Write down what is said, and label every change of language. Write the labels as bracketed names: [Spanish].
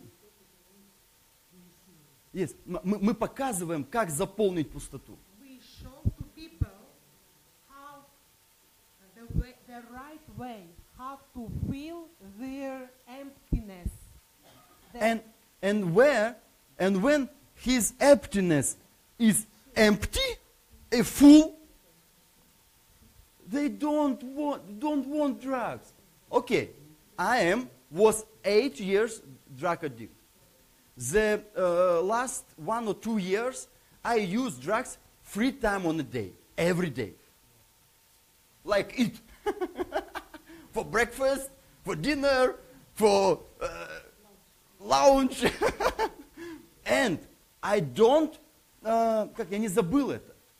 [English] We, yes, [Russian] мы показываем, как заполнить пустоту. [English] We show to people how the right way, how to fill their emptiness. And when his emptiness is empty, a full, they don't want drugs. Okay, was 8 years drug addict. The last 1 or 2 years, I use drugs 3 times on a day, every day. Like eat. For breakfast, for dinner, for lunch. And I don't, [Russian] как я не забыл это.